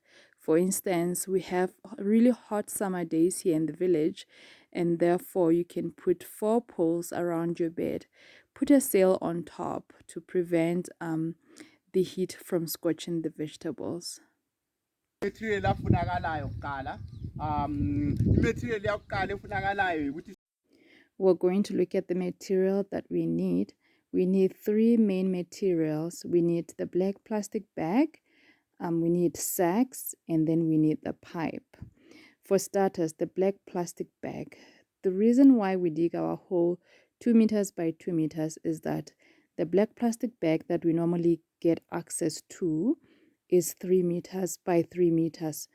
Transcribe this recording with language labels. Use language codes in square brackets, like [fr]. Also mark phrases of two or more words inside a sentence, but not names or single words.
[en] For instance, we have really hot summer days here in the village, and therefore you can put 4 poles around your bed. Put a sail on top to prevent the heat from scorching the vegetables. [nd] Material afunakalayo kuqala material yakuqala efunakalayo ukuthi [en] We're going to look at the material that we need. We need 3 main materials. We need the black plastic bag, we need sacks, and then we need the pipe. For starters, the black plastic bag. The reason why we dig our hole 2 meters by 2 meters is that the black plastic bag that we normally get access to is 3 meters by 3 meters.